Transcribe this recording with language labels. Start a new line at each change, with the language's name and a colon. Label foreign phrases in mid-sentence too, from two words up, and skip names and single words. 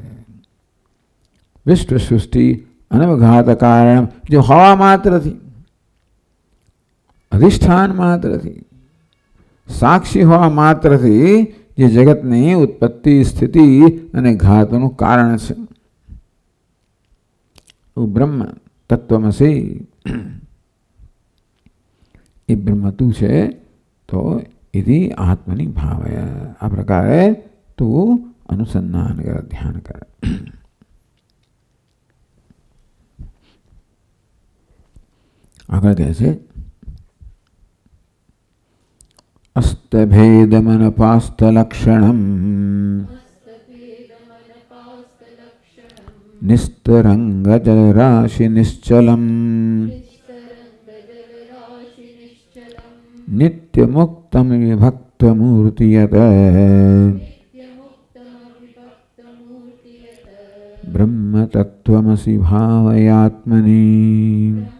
Gujarati: વિશ્વ સૃષ્ટિ અનવઘાત કારણ જો હવા માત્રથી, અધિષ્ઠાન માત્રથી, સાક્ષી હોવા માત્રથી જે જગતની ઉત્પત્તિ, સ્થિતિ અને ઘાતનું કારણ છે.
Sanskrit: બ્રહ્મ તત્વમસી,
Gujarati: એ બ્રહ્મ તું છે તો
Sanskrit: इति आत्मनि भावय.
Gujarati: આ પ્રકારે તું અનુસંધાન કર, ધ્યાન કર. આગળ કહે છે
Sanskrit: અસ્તભેદમનપાસ્ત લક્ષણમ નિસ્તરંગ જલરાશિ નિશ્ચલમ નિત્યમુક્તમ વિભક્તમૂર્તિયત બ્રહ્મ તત્વમસી ભાવયાત્મની.